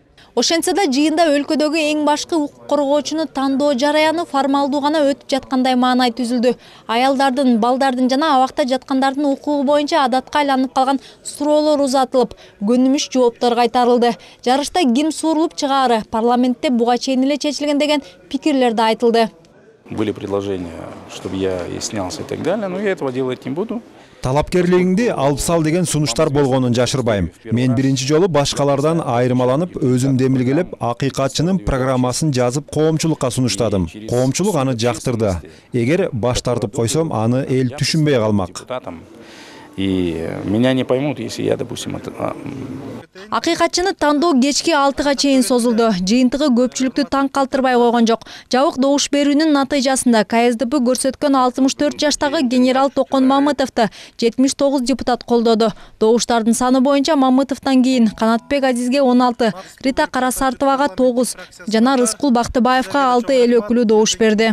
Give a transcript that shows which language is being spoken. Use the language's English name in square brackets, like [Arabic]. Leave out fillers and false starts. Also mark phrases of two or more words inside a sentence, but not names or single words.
[Kyrgyz] Ошентсе да жыйында өлкөдөгү эң башкы укук коргоочуну тандоо жараяны формалдуу гана өтүп жаткандай маанай түзүлдү. Аялдардын, балдардын жана абакта жаткандардын укугу боюнча адатка айланып калган суроолор узатылып, көнүмүш жооптор кайтарылды. Жарышта ким суурулуп чыгаары парламентте буга чейин эле чечилген деген пикирлер да айтылды. [Russian] Были предложения, чтобы я снялся и так далее, но я этого делать не буду. [Kyrgyz] Талапкерлигиңди алып сал деген сунуштар болгонун жашырбайм. Мен биринчи жолу башкалардан айырмаланып, өзүм демилгелеп, акыйкатчынын программасын жазып коомчулукка сунуштадым. Коомчулук аны жактырды. Эгер баш тартып койсом, аны эл түшүнбөй калмак. [Russian] И меня не поймут, если я, допустим, [Kyrgyz] Акыйкатчыны тандоо кечки 6-га чейин созулду. Жыйынтыгы көпчүлүктү таң калтырбай койгон жок. Жабык добуш берүүнүн натыйжасында КСДП көрсөткөн 64 жаштагы генерал Токон Мамытовду 79 депутат колдоду. Добуштардын саны боюнча Мамытовдон кийин Канатбек Азизге 16, Рита Карасартовага 9 жана Рыскул Бактыбаевга 6 эл өкүлү добуш берди.